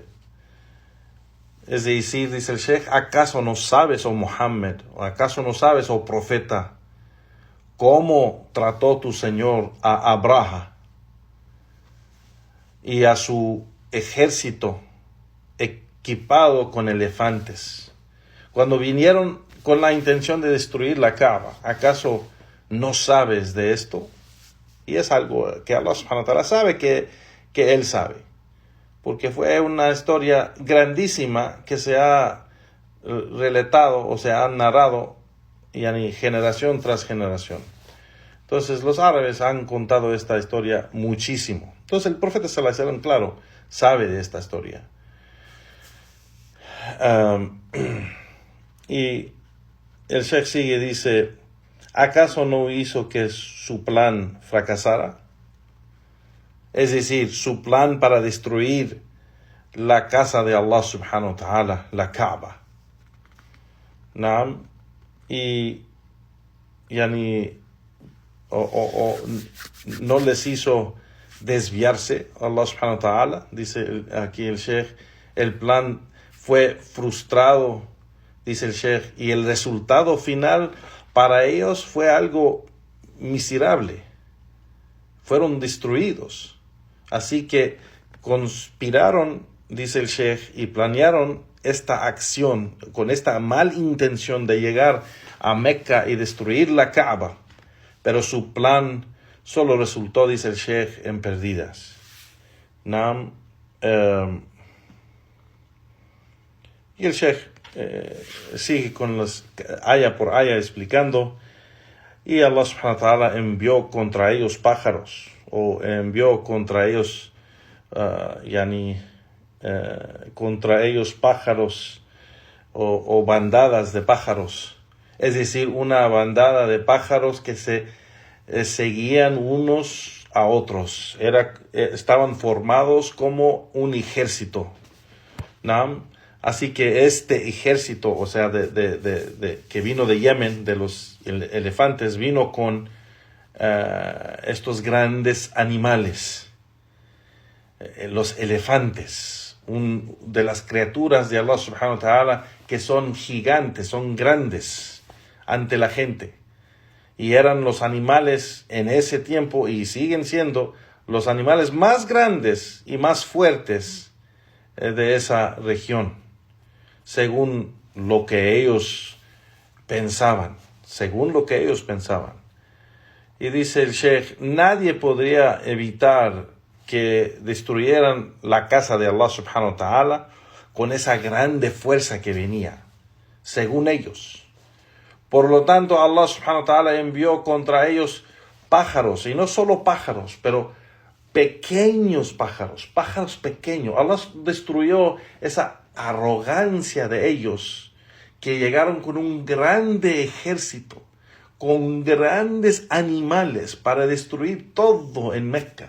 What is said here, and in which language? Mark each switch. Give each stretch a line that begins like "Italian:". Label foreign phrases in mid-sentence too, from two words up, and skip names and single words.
Spanish: Es decir, dice el Sheikh, ¿acaso no sabes, oh Muhammad, o acaso no sabes, oh profeta, cómo trató tu Señor a Abraha y a su ejército equipado con elefantes, cuando vinieron con la intención de destruir la Kaaba? ¿Acaso no sabes de esto? Y es algo que Allah
Arabic: سبحانه وتعالى
Spanish: sabe, que Él sabe, porque fue una historia grandísima que se ha relatado o se ha narrado generación tras generación. Entonces los árabes han contado esta historia muchísimo. Entonces el profeta
Arabic: صلى الله عليه وسلم,
Spanish: claro, sabe de esta historia. Y el Sheikh sigue, dice, ¿acaso no hizo que su plan fracasara? Es decir, su plan para destruir la casa de Allah
Arabic: سبحانه وتعالى,
Spanish: la Kaaba. ¿No? Y no les hizo desviarse Allah
Arabic: سبحانه وتعالى.
Spanish: Dice aquí el Sheikh, el plan fue frustrado, dice el Sheikh, y el resultado final para ellos fue algo miserable. Fueron destruidos. Así que conspiraron, dice el Sheikh, y planearon esta acción con esta mala intención de llegar a Mecca y destruir la Kaaba. Pero su plan solo resultó, dice el Sheikh, en pérdidas. Y el Sheikh sigue con los aya por aya explicando. Y Allah subhanahu wa ta'ala envió contra ellos pájaros, o envió contra ellos pájaros o bandadas de pájaros. Es decir, una bandada de pájaros que se seguían unos a otros. Estaban formados como un ejército. ¿No? Así que este ejército, o sea, que vino de Yemen, de los elefantes, vino con estos grandes animales, los elefantes, de las criaturas de Allah
Arabic: سبحانه وتعالى,
Spanish: que son gigantes, son grandes ante la gente. Y eran los animales en ese tiempo, y siguen siendo los animales más grandes y más fuertes de esa región, según lo que ellos pensaban. Y dice el Sheikh, nadie podría evitar que destruyeran la casa de Allah
Arabic: سبحانه وتعالى
Spanish: con esa grande fuerza que venía, según ellos. Por lo tanto, Allah
Arabic: سبحانه وتعالى
Spanish: envió contra ellos pájaros, y no solo pájaros, pero pequeños pájaros pequeños. Allah destruyó esa arrogancia de ellos, que llegaron con un grande ejército, con grandes animales para destruir todo en Mecca.